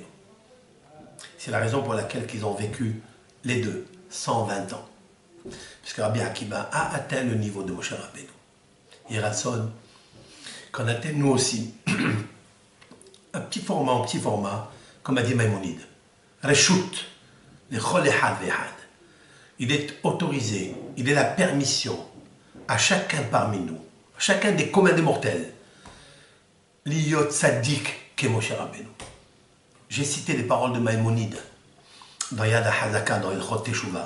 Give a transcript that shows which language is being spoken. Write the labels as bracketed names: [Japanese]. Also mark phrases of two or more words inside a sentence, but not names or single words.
[French] C'est la raison pour laquelle ils ont vécu les deux, 120 ans. Puisque Rabbi Akiva a atteint le niveau de Moshe Rabbeinu. Et Ratson, qu'on atteigne nous aussi, un petit format, comme a dit Maïmonide. [Hebrew] רשות לכל אחד ואחד. [French] Il est autorisé, il est la permission à chacun parmi nous, à chacun des communs des mortels, [Hebrew] להיות צדיק כמשה רבינו. [French] J'ai cité les paroles de Maïmonide dans Yad HaHazaka, dans Ilchot Teshuvah.